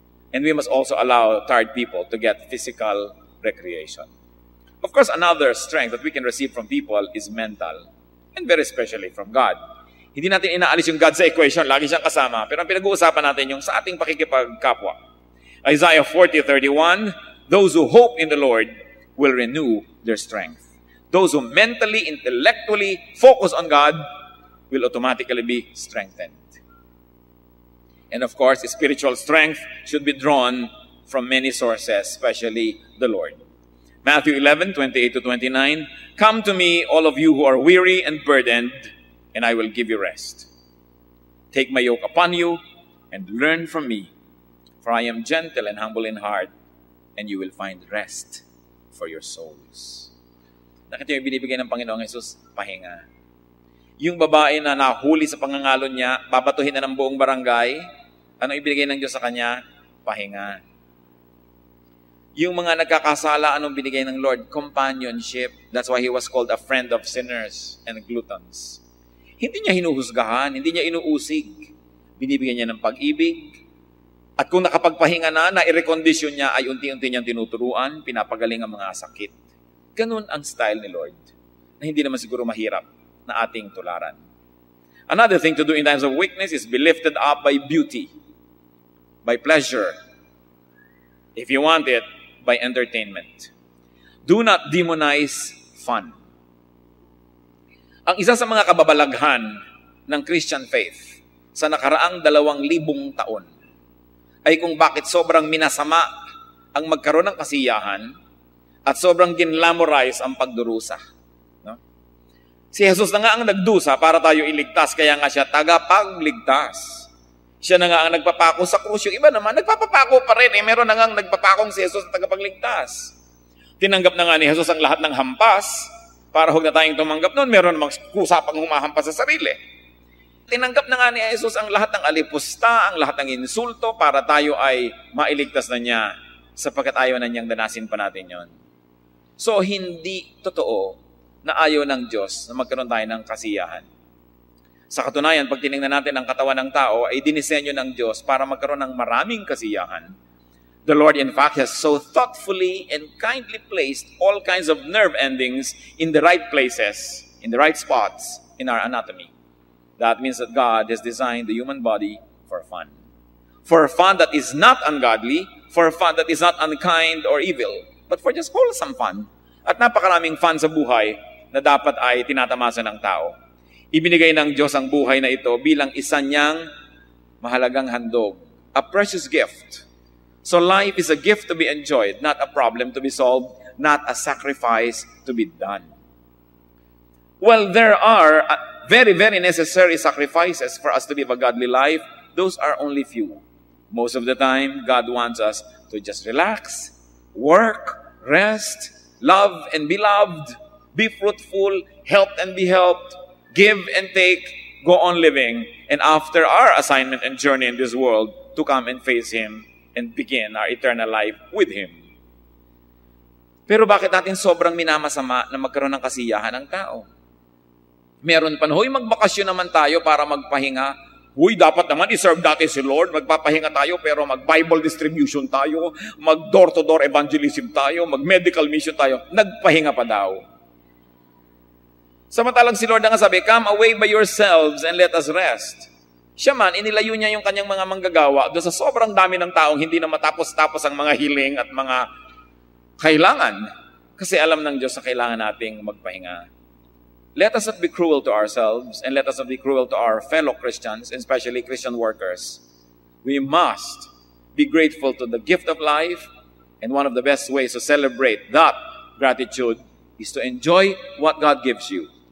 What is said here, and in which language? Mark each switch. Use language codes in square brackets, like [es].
[en] And we must also allow tired people to get physical recreation. Of course, another strength that we can receive from people is mental, and very especially from God. [tl] Hindi natin inaalis yung God sa equation, lagi siyang kasama. Pero ang pinag-uusapan natin yung sa ating pakikipagkapwa. [en] Isaiah 40:31, those who hope in the Lord will renew their strength. Those who mentally, intellectually focus on God will automatically be strengthened. And of course, spiritual strength should be drawn from many sources, especially the Lord. Matthew 11:28-29, come to me, all of you who are weary and burdened, and I will give you rest. Take my yoke upon you and learn from me, for I am gentle and humble in heart, and you will find rest for your souls. [tl] Nakita yung binibigay ng Panginoong Jesus, pahinga. Yung babae na nahuli sa pangangalon niya, babatuhin na ng buong barangay, ano ibigay ng Diyos sa kanya? Pahinga. Yung mga nagkakasala, anong binigay ng Lord? [en] Companionship. That's why He was called a friend of sinners and gluttons. [tl] Hindi niya hinuhusgahan, hindi niya inuusig. Binibigyan niya ng pag-ibig. At kung nakapagpahinga na i-recondisyon niya, ay unti-unti niyang tinuturuan, pinapagaling ang mga sakit. Ganun ang style ni Lord, na hindi naman siguro mahirap na ating tularan. [en] Another thing to do in times of weakness is be lifted up by beauty, by pleasure. If you want it, by entertainment. Do not demonize fun. [tl] Ang isa sa mga kababalaghan ng Christian faith sa nakaraang 2,000 taon ay kung bakit sobrang minasama ang magkaroon ng kasiyahan at sobrang ginlamorize ang pagdurusa. No? Si Jesus na nga ang nagdusa para tayo iligtas, kaya nga siya tagapagligtas. Siya na nga ang nagpapako sa krus. Yung iba naman, nagpapapako pa rin. Meron na nga ang nagpapakong si Jesus na tagapagligtas. Tinanggap na nga ni Jesus ang lahat ng hampas. Para huwag na tayong tumanggap noon, meron namang kusapang humahampas sa sarili. Tinanggap na nga ni Jesus ang lahat ng alipusta, ang lahat ng insulto, para tayo ay mailigtas na niya, sapagkat ayaw na niyang danasin pa natin yon. So, hindi totoo na ayaw ng Diyos na magkaroon tayo ng kasiyahan. Sa katunayan, pag tinignan natin ang katawan ng tao, ay dinisenyo ng Diyos para magkaroon ng maraming kasiyahan. [en] The Lord, in fact, has so thoughtfully and kindly placed all kinds of nerve endings in the right places, in the right spots in our anatomy. That means that God has designed the human body for fun. For fun that is not ungodly, for fun that is not unkind or evil, but for just wholesome fun. [tl] At napakaraming fun sa buhay na dapat ay tinatamasa ng tao. Ibinigay ng Diyos ang buhay na ito bilang isa niyang mahalagang handog, [en] a precious gift. So life is a gift to be enjoyed, not a problem to be solved, not a sacrifice to be done. Well, there are very, very necessary sacrifices for us to live a godly life. those are only few. Most of the time, God wants us to just relax, work, rest, love and be loved, be fruitful, help and be helped, give and take, go on living, and after our assignment and journey in this world, to come and face Him and begin our eternal life with Him. [tl] Pero bakit natin sobrang minamasama na magkaroon ng kasiyahan ng tao? Meron pa na, huy, magbakasyon naman tayo para magpahinga. Huy, dapat naman iserve natin si Lord. Magpapahinga tayo pero mag-Bible distribution tayo, mag-door-to-door evangelism tayo, mag-medical mission tayo. Nagpahinga pa daw. Samantalang si Lord nga sabi, [en] come away by yourselves and let us rest. [tl] Siya man, inilayo niya yung kanyang mga manggagawa doon sa sobrang dami ng taong hindi na matapos-tapos ang mga hiling at mga kailangan. Kasi alam ng Diyos na kailangan nating magpahinga. [en] Let us not be cruel to ourselves and let us not be cruel to our fellow Christians, especially Christian workers. We must be grateful to the gift of life, and one of the best ways to celebrate that gratitude is to enjoy what God gives you.